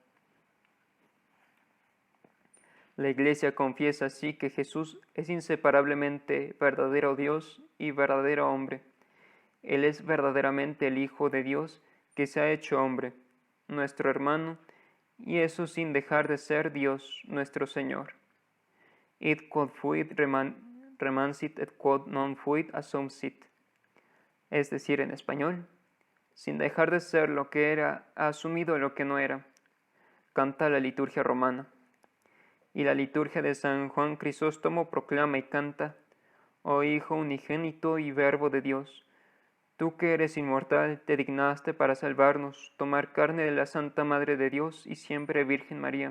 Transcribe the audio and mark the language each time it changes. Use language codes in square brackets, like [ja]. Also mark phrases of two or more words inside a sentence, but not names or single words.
[es] La Iglesia confiesa así que Jesús es inseparablemente verdadero Dios y verdadero hombre. Él es verdaderamente el Hijo de Dios que se ha hecho hombre, nuestro hermano, y eso sin dejar de ser Dios, nuestro Señor. [la] Id quod fuit remansit et quod non fuit assumpsit. [es] Es decir, en español, sin dejar de ser lo que era, ha asumido lo que no era. Canta la liturgia romana. Y la liturgia de San Juan Crisóstomo proclama y canta: oh Hijo unigénito y Verbo de Dios, tú que eres inmortal, te dignaste para salvarnos, tomar carne de la Santa Madre de Dios y siempre Virgen María.